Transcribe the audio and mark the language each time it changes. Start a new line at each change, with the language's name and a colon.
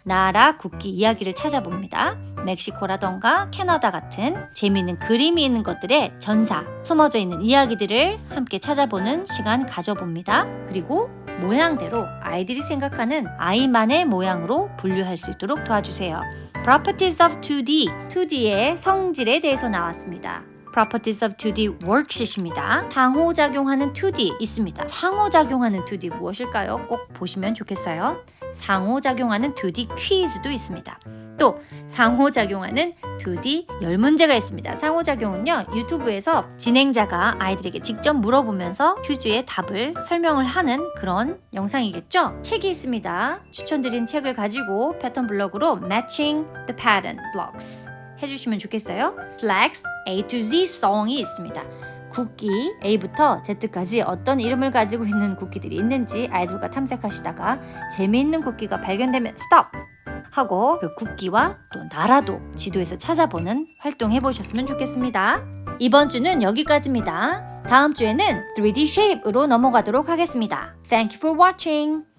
Korean: 나라 국기 이야기를 찾아봅니다. 멕시코라던가 캐나다 같은 재미있는 그림이 있는 것들의 전사, 숨어져 있는 이야기들을 함께 찾아보는 시간 가져봅니다. 그리고 모양대로 아이들이 생각하는 아이만의 모양으로 분류할 수 있도록 도와주세요. Properties of 2D, 2D의 성질에 대해서 나왔습니다. Properties of 2D worksheet입니다. 상호작용하는 2D 있습니다. 상호작용하는 2D 무엇일까요? 꼭 보시면 좋겠어요. 상호작용하는 2D 퀴즈도 있습니다. 또 상호작용하는 2D 10문제가 있습니다. 상호작용은요, 유튜브에서 진행자가 아이들에게 직접 물어보면서 퀴즈의 답을 설명을 하는 그런 영상이겠죠? 책이 있습니다. 추천드린 책을 가지고 패턴 블럭으로 Matching the Pattern Blocks 해주시면 좋겠어요. Flags A to Z Song이 있습니다. 국기 A부터 Z까지 어떤 이름을 가지고 있는 국기들이 있는지 아이들과 탐색하시다가 재미있는 국기가 발견되면 스톱! 하고 그 국기와 또 나라도 지도에서 찾아보는 활동 해보셨으면 좋겠습니다. 이번 주는 여기까지입니다. 다음 주에는 3D Shape으로 넘어가도록 하겠습니다.
English: Thank you for watching!